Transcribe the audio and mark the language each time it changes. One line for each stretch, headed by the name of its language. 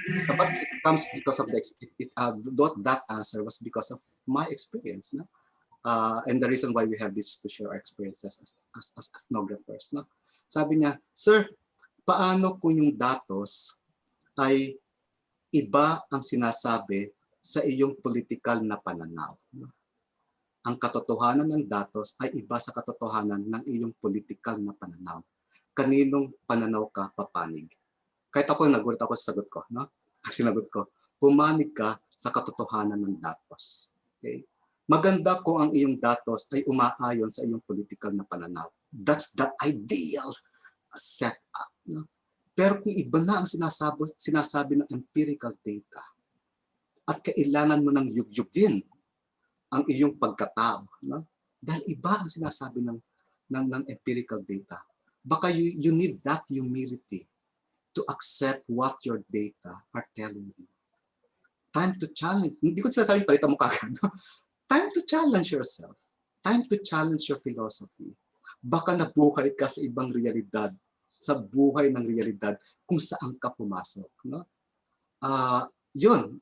English: But it comes because of that answer was because of my experience, no? And the reason why we have this to share our experiences as ethnographers, no?
Filipino: Sabi niya, sir, paano kung yung datos ay iba ang sinasabi sa iyong political na pananaw, no? Ang katotohanan ng datos ay iba sa katotohanan ng iyong political na pananaw. Kaninong pananaw ka papanig? Kahit ako, nagulat ako sa sagot ko, no? Sinagot ko, pumanig ka sa katotohanan ng datos. Okay? Maganda kung ang iyong datos ay umaayon sa iyong political na pananaw.
English: That's the ideal setup, no?
Filipino: Pero kung iba na ang sinasabi ng empirical data at kailangan mo ng yugyugin ang iyong pagkatao, no? Dahil iba ang sinasabi ng empirical data, baka
English: you need that humility to accept what your data are telling you. Time to challenge.
Filipino: Hindi ko sinasabing palitan mo kagad. No?
English: Time to challenge yourself. Time to challenge your philosophy.
Filipino: Baka nabuhay ka sa ibang realidad, sa buhay ng realidad kung saan ka pumasok, no? Yun.